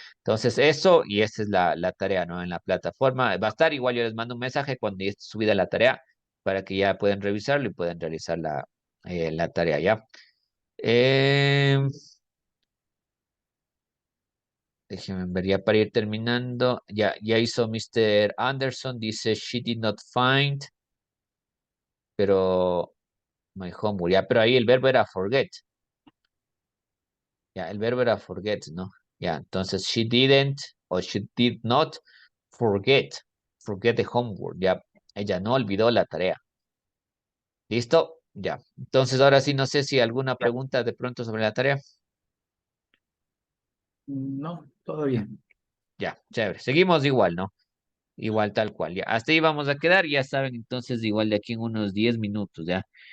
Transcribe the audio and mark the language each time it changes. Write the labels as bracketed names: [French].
[Spanish] Entonces eso, y esa es la tarea, ¿no? En la plataforma. Va a estar igual, yo les mando un mensaje cuando ya esté subida la tarea para que ya puedan revisarlo y puedan realizar la tarea, ¿ya? Eh, Déjenme ver, ya para ir terminando. Ya hizo Mr. Anderson, dice, [English] she did not find, [Spanish] pero [English] my homework. [Spanish] Ya, pero ahí el verbo era forget. Ya, el verbo era forget, ¿no? Ya, entonces [English] she didn't o she did not forget. Forget the homework. [Spanish] Ya, ella no olvidó la tarea. ¿Listo? Ya. Entonces ahora sí, no sé si alguna pregunta de pronto sobre la tarea. No, todo bien. Ya, chévere. Seguimos igual, ¿no? Igual tal cual. Ya, hasta ahí vamos a quedar. Ya saben, entonces igual de aquí en unos 10 minutos, ¿ya?